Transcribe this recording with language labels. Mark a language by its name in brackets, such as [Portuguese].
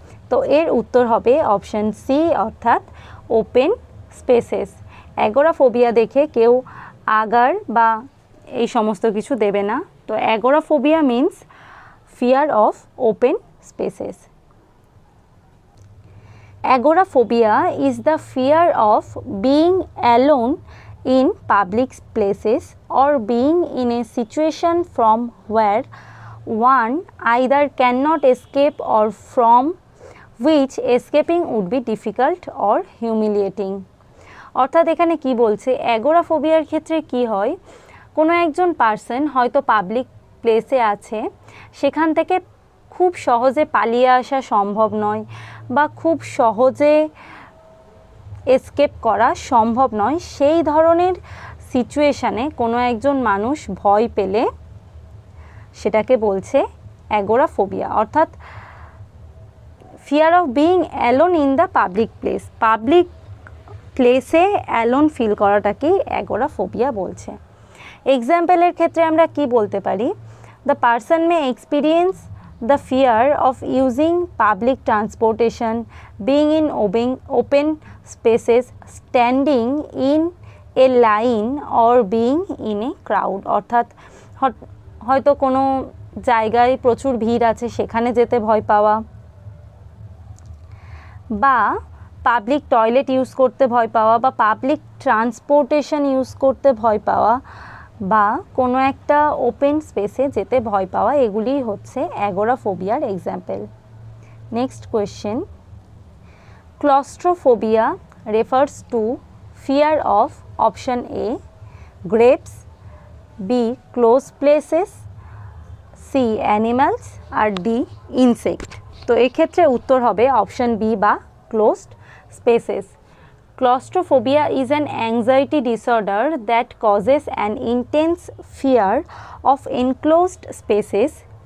[Bangla] তো এর উত্তর হবে অপশান সি, অর্থাৎ ওপেন স্পেসেস। অ্যাগোরাফোবিয়া দেখে কেউ আগার বা এই সমস্ত কিছু দেবে না। [English] তো agoraphobia means fear of open spaces. Agoraphobia is the fear of being alone in public places or being in a situation from where one either cannot escape or from which escaping would be difficult or humiliating. [Bangla] অর্থাৎ এখানে কি বলছে, অ্যাগোরাফোবিয়ার ক্ষেত্রে কি হয়, কোনো একজন person হয়তো পাবলিক প্লেসে আছে, সেখান থেকে খুব সহজে পালিয়ে আসা সম্ভব নয় বা খুব সহজে এসকেপ করা সম্ভব নয়, সেই ধরনের সিচুয়েশানে কোনো একজন মানুষ ভয় পেলে সেটাকে বলছে অ্যাগোরাফোবিয়া। অর্থাৎ [English] fear of being alone in the public place, [Bangla] public প্লেসে অ্যালোন ফিল করাটাকেই অ্যাগোরাফোবিয়া বলছে। এক্সাম্পলের ক্ষেত্রে আমরা কি বলতে পারি, [English] The person may experience the fear of using public transportation, being in open spaces, standing in a line or being in a crowd. [Bangla] অর্থাৎ হয়তো কোনো জায়গায় প্রচুর ভিড় আছে সেখানে যেতে ভয় পাওয়া, বা পাবলিক টয়লেট ইউজ করতে ভয় পাওয়া, বা পাবলিক ট্রান্সপোর্টেশন ইউজ করতে ভয় পাওয়া, বা কোনো একটা ওপেন স্পেসে যেতে ভয় পাওয়া, এগুলি হচ্ছে অ্যাগোরাফোবিয়ার example. [English] Next question, claustrophobia refers to fear of, option A grapes, B close places, C animals, আর D insect. [Bangla] তো এক্ষেত্রে উত্তর হবে অপশান বি বা closed spaces. [English] Claustrophobia is an anxiety disorder that causes an intense fear of enclosed spaces.